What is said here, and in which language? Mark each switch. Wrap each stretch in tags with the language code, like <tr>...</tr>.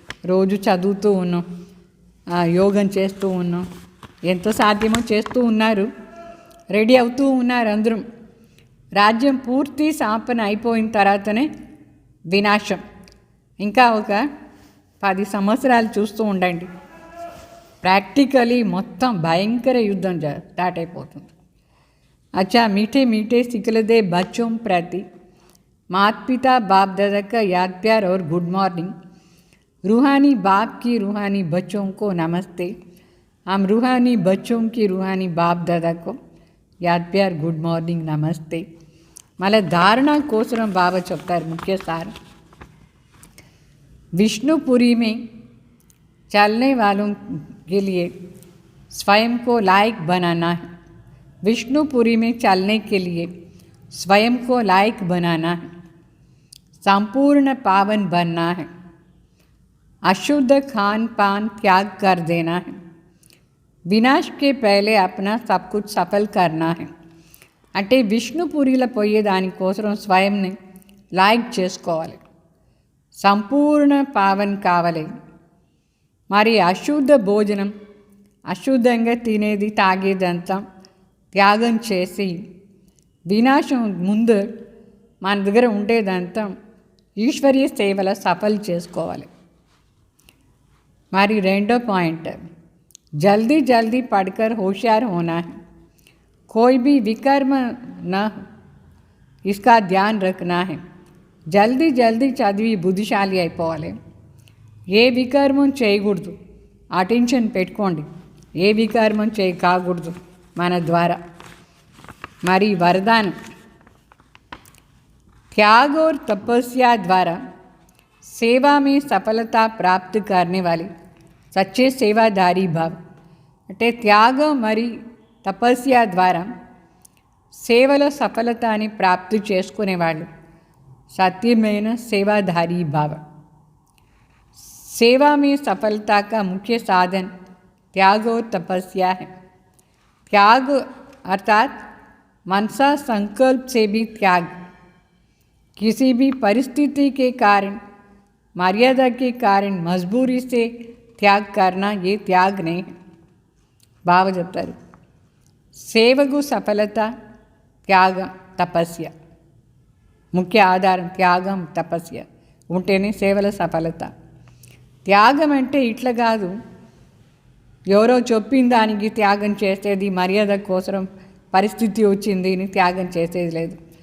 <te>రోజు చదువుతూ ఉన్నాం, యోగం చేస్తూ ఉన్నాం, ఎంతో సాధ్యమో చేస్తూ ఉన్నారు, రెడీ అవుతూ ఉన్నారు అందరం. రాజ్యం పూర్తి స్థాపన అయిపోయిన తర్వాతనే వినాశం. ఇంకా ఒక 10 సంవత్సరాలు చూస్తూ ఉండండి, ప్రాక్టికలీ మొత్తం భయంకర యుద్ధం స్టార్ట్ అయిపోతుంది.</te> <hi>अच्छा मीठे मीठे सिखलदे बच्चों प्रति माता पिता बाप दादा का याद प्यार और गुड मॉर्निंग. रूहानी बाप की रूहानी बच्चों को नमस्ते. हम रूहानी बच्चों की रूहानी बाप दादा को याद प्यार गुड मॉर्निंग नमस्ते.</hi> <te>मళ్ళీ ధారణ కోసం బాబా చెప్తారు ముఖ్య సారం.</te> <hi>विष्णुपुरी में चलने वालों के लिए स्वयं को लायक बनाना है. विष्णुपुरी में चलने के लिए स्वयं को लायक बनाना है. संपूर्ण पावन बनना है. अशुद्ध खान पान त्याग कर देना है. विनाश के पहले अपना सब कुछ सफल करना है.</hi> <te>అంటే విష్ణుపురిలో పోయేదానికోసం స్వయంని లాయక్ చేసుకోవాలి, సంపూర్ణ పావన్ కావాలి. మరి అశుద్ధ భోజనం, అశుద్ధంగా తినేది తాగేదంతా త్యాగం చేసి వినాశం ముందు మన దగ్గర ఉండేదంతా ఈశ్వరీయ సేవల సఫలు చేసుకోవాలి. మరి రెండో పాయింట్,</te> <hi>జల్దీ పడకర్ హోషియార్ హోనా है. कोई भी विकर्म न इसका ध्यान रखना है.</hi> <te>జల్దీ చదివి బుద్ధిశాలి అయిపోవాలి. ఏ వికర్మం చేయకూడదు, అటెన్షన్ పెట్టుకోండి. ఏ వికర్మం కాకూడదు మన ద్వారా. మరి వరదానం,</te> <hi>त्याग और तपस्या द्वारा सेवा में सफलता प्राप्त करने वाले सच्चे सेवादारी भाव.</hi> <te>అంటే త్యాగం మరి తపస్య ద్వారా సేవలో సఫలతని ప్రాప్తి చేసుకునేవాళ్ళు సత్యమైన సేవాధారీ భావ.</te> <hi>सेवा में सफलता का मुख्य साधन त्याग और तपस्या है. त्याग अर्थात मनसा संकल्प से भी त्याग किसी भी परिस्थिति के कारण, मर्यादा के कारण मजबूरी से त्याग करना ये त्याग नहीं है.</hi> <te>బావ చెప్తారు, సేవకు సఫలత త్యాగం తపస్య. ముఖ్య ఆధారం త్యాగం తపస్య ఉంటేనే సేవల సఫలత. త్యాగం అంటే ఇట్లా కాదు, ఎవరో చెప్పిన దానికి త్యాగం చేసేది, మర్యాద కోసం పరిస్థితి వచ్చింది అని త్యాగం చేసేది లేదు.</te>